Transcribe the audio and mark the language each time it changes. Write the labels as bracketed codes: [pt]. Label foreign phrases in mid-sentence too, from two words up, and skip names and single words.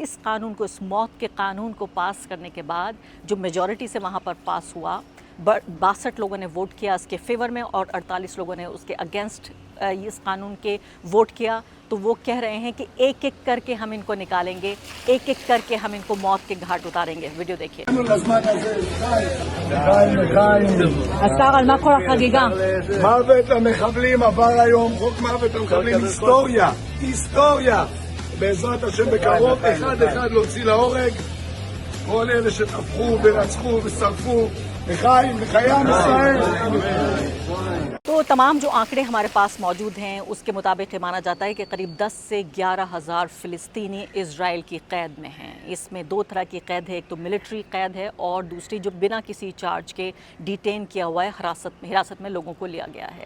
[hi] इस कानून को, इस मौत के कानून को पास करने के बाद जो मेजॉरिटी से वहाँ पर पास हुआ, 62 लोगों ने वोट किया इसके फेवर में और 48 लोगों ने उसके अगेंस्ट इस कानून के वोट किया। तो वो कह रहे हैं कि एक एक करके हम इनको निकालेंगे, एक एक करके हम इनको मौत के घाट उतारेंगे। वीडियो देखिए। [he] השר, על מה כל החגיגה? מוות למחבלים עבר היום, חוק מוות למחבלים, היסטוריה, היסטוריה. בעזרת השם בקרוב, אחד אחד להוציא להורג כל אלה שטבחו ורצחו ושרפו לחיים, לחיי עם ישראל. [hi] तो तमाम जो आंकड़े हमारे पास मौजूद हैं उसके मुताबिक ये माना जाता है कि करीब 10 से 11 हज़ार फ़िलिस्तीनी इजराइल की क़ैद में हैं। इसमें दो तरह की क़ैद है, एक तो मिलिट्री क़ैद है और दूसरी जो बिना किसी चार्ज के डिटेन किया हुआ है, हिरासत में लोगों को लिया गया है।